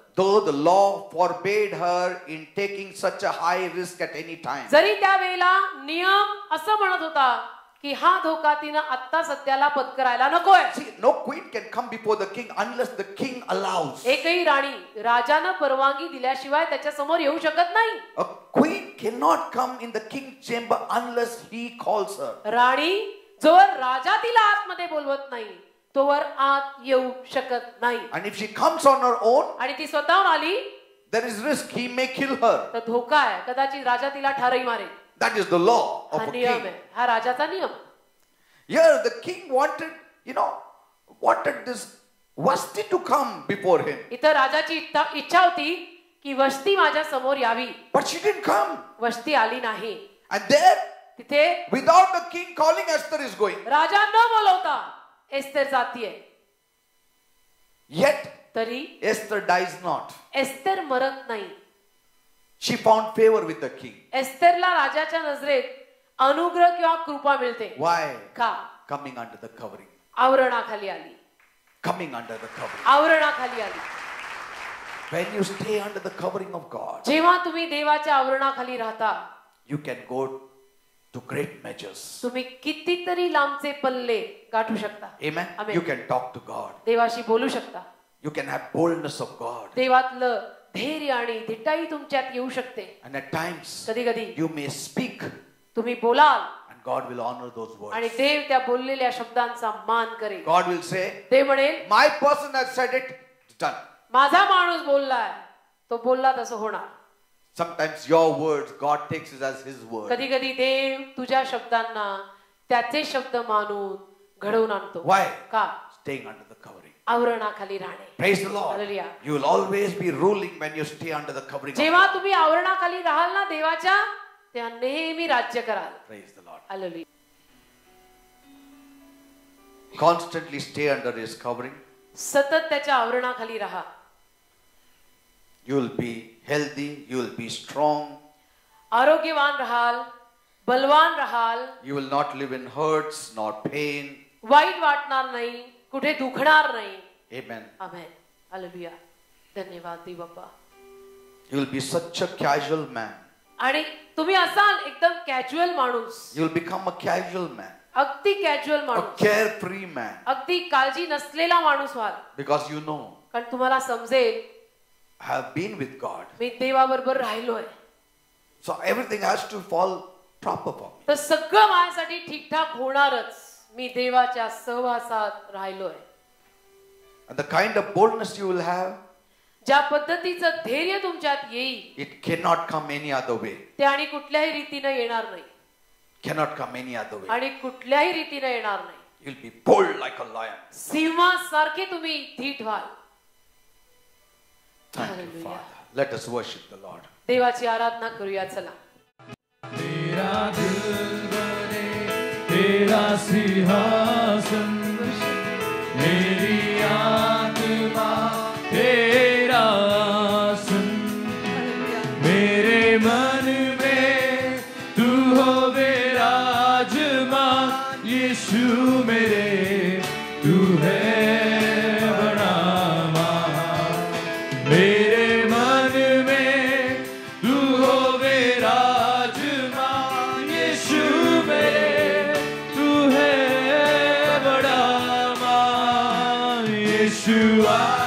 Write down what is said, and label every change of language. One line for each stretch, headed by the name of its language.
English: Though the law forbade her in taking such a high risk at any time.
Marathi: जरी त्यावेळेला नियम असं म्हणत होता की हा धोका तिनं आत्ता सध्याला पत्करायला नकोय.
English: See, no queen can come before the king unless the king allows.
Marathi: एकही राणी राजानं परवानगी दिल्याशिवाय त्याच्या समोर येऊ शकत नाही.
English: A queen cannot come in the king's chamber unless he calls her.
Marathi: राणी जोवर राजा तिला आतमध्ये बोलवत नाही तोवर आत येऊ शकत नाही.
English: And if she comes on her own,
Marathi: आणि ती स्वतःहून आली
English: there is risk he may kill her.
Marathi: तर धोका आहे, कदाचित राजा तिला ठारही मारेल.
English: That is the law of
Marathi: हा
English: a
Marathi: नियम
English: king.
Marathi: आहे, हा राजाचा नियम.
English: Here the king wanted, wanted this Vashti to come before him.
Marathi: इथं राजाची इच्छा होती की वस्ती माझ्या समोर यावी.
English: But she didn't come.
Marathi: वस्ती आली नाही.
English: And there,
Marathi: तिथे
English: without the king calling, Esther is going.
Marathi: राजा न बोलवता एस्तेर जातीये.
English: Yet,
Marathi: तरी
English: Esther dies not.
Marathi: एस्तेर मरत नाही.
English: She found favor with the king.
Marathi: एस्तेरला राजाच्या नजरेत अनुग्रह किंवा कृपा मिळते.
English: Why?
Marathi: का?
English: Coming under the covering.
Marathi: आवरणाखाली आली.
English: Coming under the covering.
Marathi: आवरणाखाली आली.
English: When you stay under the covering of God,
Marathi: जेव्हा तुम्ही देवाच्या आवरणाखाली राहता,
English: you can go to great measures.
Marathi: तुम्ही कितीतरी लांबचे पल्ले गाठू शकता.
English: Amen? Amen. You can talk to God.
Marathi: देवाशी बोलू शकता.
English: You can have boldness of God.
Marathi: देवातलं धैर्य आणि धिटाई तुमच्यात येऊ शकते.
English: And at times,
Marathi: कधी कधी
English: you may speak
Marathi: तुम्ही बोलाल
English: and God will honor those words.
Marathi: आणि देव त्या बोललेल्या शब्दांचा मान करेल.
English: God will say,
Marathi: देव म्हणेल
English: my person has said it, it's done.
Marathi: माझा माणूस बोललाय, तो बोलला तसं होणार.
English: Sometimes your words, God takes it as his word.
Marathi: कधी कधी देव तुझ्या शब्दांना त्याचे शब्द मानून घडवून आणतो.
English: Why?
Marathi: का?
English: Staying under the covering.
Marathi: आवरणाखाली राहणे.
English: Praise the Lord. Hallelujah. You will always be ruling when you stay under the covering of
Marathi: जेव्हा
English: God.
Marathi: तुम्ही आवरणाखाली राहाल ना देवाच्या, तेव्हा नेहमी राज्य कराल.
English: Praise the Lord.
Marathi: Hallelujah.
English: Constantly stay under his covering.
Marathi: सतत त्याच्या आवरणाखाली राहा.
English: You will be healthy. You will be strong.
Marathi: आरोग्यवान राहाल, बलवान राहाल,
English: You will not live in hurts nor pain.
Marathi: वाईट वाटणार नाही, कुठे दुखणार नाही.
English: Amen.
Marathi: आमेन. हालेलुया. धन्यवाद देव बाप्पा.
English: You will be such a casual man.
Marathi: आणि तुम्ही असाल एकदम कॅज्युअल माणूस.
English: You will become a casual man.
Marathi: अगदी कॅज्युअल
English: A
Marathi: माणूस,
English: carefree man.
Marathi: अगदी काळजी नसलेला माणूस व्हाल.
English: Because you know,
Marathi: कारण तुम्हाला समजेल
English: I have been with God.
Marathi: मी देवाबरोबर राहिलोय.
English: So everything has to fall proper for me.
Marathi: तर सगळं माझ्यासाठी ठीकठाक होणारच. मी देवाच्या सहवासात राहिलोय.
English: And the kind of boldness you will have,
Marathi: ज्या पद्धतीचं धैर्य तुमच्यात येईल
English: it cannot come any other way.
Marathi: ते आणि कुठल्याही रीतीने येणार नाही.
English: Cannot come any other way.
Marathi: आणि कुठल्याही रीतीने येणार नाही.
English: You'll be bold like a lion.
Marathi: सिंहासारखे तुम्ही धीट व्हाल.
English: Thank you, Hallelujah. Father. Let us worship the Lord.
Marathi: देवाची आराधना करूया चला.
Hindi: तेरा दिल बने तेरा सिंहासन, मेरी आत्मा तेरा आसन, मेरे मन में तू हो विराजमान, यीशु मेरे तू है बड़ा महान, मेरे मन में तू हो विराजमान, यीशु मेरे तू है बड़ा महान, यीशुआ